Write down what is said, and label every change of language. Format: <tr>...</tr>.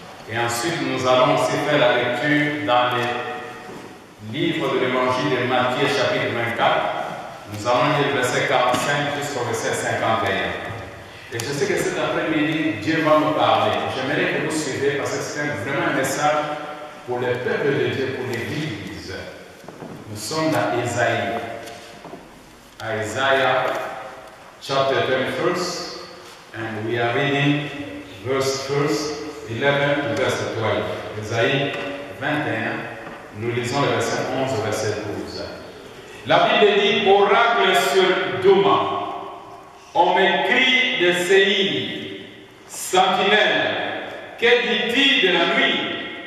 <fr>Et ensuite, nous allons aussi faire la lecture dans les livres de l'évangile de Matthieu, chapitre 24. Nous allons lire le verset 45 jusqu'au verset 51. Et je sais que cet après-midi, Dieu va me parler. J'aimerais que vous suivez parce que c'est vraiment un message pour le peuple de Dieu, pour l'Église. Nous sommes dans Isaïe.</fr> <en>Isaiah chapter 21st, and we are reading verse 11 to verse 12.</en> <fr>Isaïe 21, nous lisons le verset 11 au verset 12. La Bible dit, oracle sur Douma. On m'écrit de Séir, sentinelle, que dis-tu de la nuit?</fr>